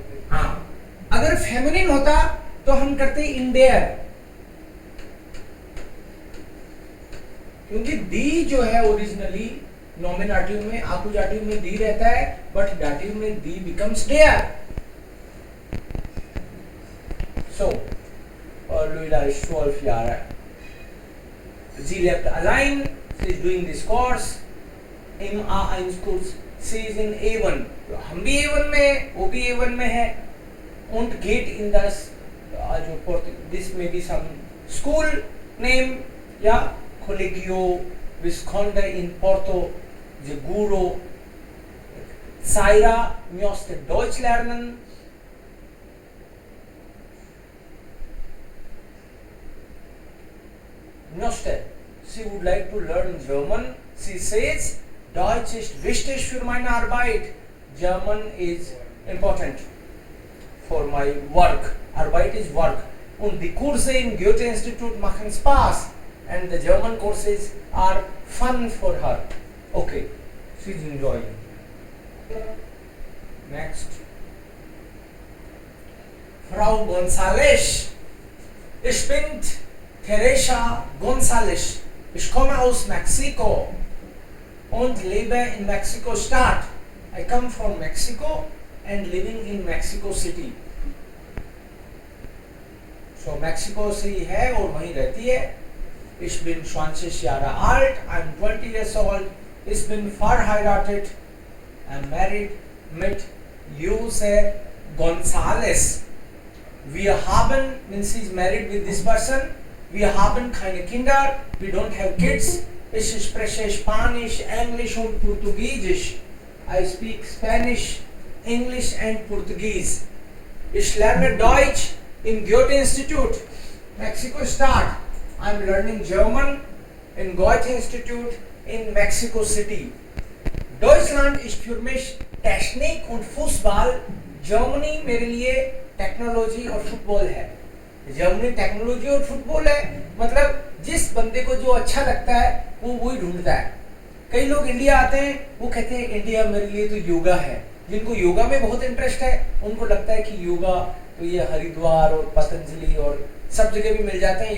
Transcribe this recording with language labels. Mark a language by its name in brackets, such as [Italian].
[Hindi] हाँ, अगर फेमिनिन होता तो हम करते इन देयर, क्योंकि दी जो है ओरिजिनली नॉमिनेटिव में, आकुजाटिव में दी रहता है, बट डाटिव में दी बिकम्स देयर. सो और [English] Luisa is [German] 12 Jahre. Sie lebt allein. [English] She is doing this course [German] im A1 Kurs. [English] She is in A1. [Hindi] तो हम भी A1 में है, वो भी A1 में है. [German] Und geht in das [Hindi] जो [English] this may be some school name, [Hindi] या [English] Collegio Visconde in Porto Seguro. [German] Zaira möchte Deutsch lernen. Möchte. [English] She would like to learn German. [German] Sie [English] says, [German] Deutsch ist wichtig für meine Arbeit. [English] German is important for my work. Arbeit is work. [German] Und die Kurse im Goethe-Institut machen Spaß. [English] And the German courses are fun for her. Okay, she's enjoying. Next. [German] Frau González. Ich bin Teresa González. Ich komme aus Mexiko und lebe in Mexiko-Stadt. [English] I come from Mexico and living in Mexico City. So [Hindi] Mexico से ही है और वहीं रहती है. [German] Ich bin 20 Jahre alt. [English] I'm 20 years old. [German] Ich bin verheiratet. [English] I'm married [German] mit Jose González. Wir haben, [English] means he's married with this person. [German] Wir haben keine Kinder. [English] We don't have kids. [German] Ich spreche Spanisch, Englisch und Portugiesisch. [English] I speak Spanish, English and Portuguese. [German] Ich lerne Deutsch im Goethe-Institut, Mexiko-Stadt. [English] I'm learning German in Goethe-Institut in Mexico City. [German] Deutschland ist für mich Technik und Fußball. [English] Germany [Hindi] मेरे लिए technology और football है. Germany technology और football है. मतलब जिस बंदे को जो अच्छा लगता है वो वही ढूंढता है. कई लोग इंडिया आते हैं, वो कहते हैं इंडिया मेरे लिए तो योगा है. जिनको योगा में बहुत इंटरेस्ट है उनको लगता है कि योगा तो ये हरिद्वार और पतंजलि और सब जगह भी मिल जाते हैं.